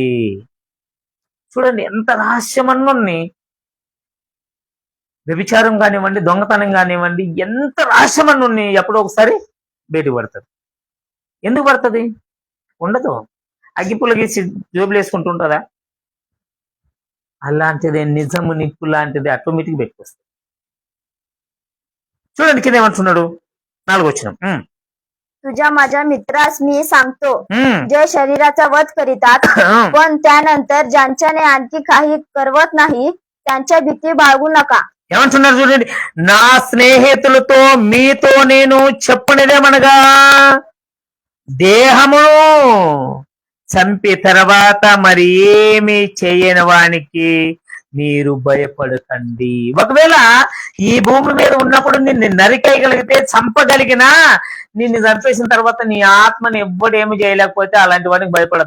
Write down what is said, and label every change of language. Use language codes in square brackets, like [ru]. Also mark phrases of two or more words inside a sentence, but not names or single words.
[te] చూడండి ఎంత రహస్యమన్నీ, వ్యభిచారం కానివ్వండి, దొంగతనం కానివ్వండి, ఎంత రహస్యమన్నీ ఎప్పుడో ఒకసారి బయటకు పడుతుంది. ఎందుకు పడుతుంది? ఉండదు. అగ్గిపుల్ల గీసి జోబులు వేసుకుంటుంటుందా? అలాంటిదే నిజము నిప్పు లాంటిది, ఆటోమేటిక్ పెట్టుకొస్తుంది. చూడండి కింద ఏమంటున్నాడు 4వ వచనం. [mr] तुझ्या माझ्या मित्रास मी सांगतो, जे शरीराचा वध करीतात पण त्यानंतर ज्यांच्याने आणखी काही करवत नाही त्यांच्या भीती बाळगू नका. [te] ఏమంటున్నారు చూడండి, నా స్నేహితులతో మీతో నేను చెప్పనిదేమనగా, దేహమును చంపి తర్వాత మరి ఏమి చేయని వానికి మీరు భయపడకండి. ఒకవేళ ఈ భూమి మీద ఉన్నప్పుడు నిన్ను నరికేయగలిగితే, చంపగలిగినా, నిన్ను చంపేసిన తర్వాత నీ ఆత్మని ఎవ్వడేమి చేయలేకపోతే అలాంటి వాడికి భయపడదు.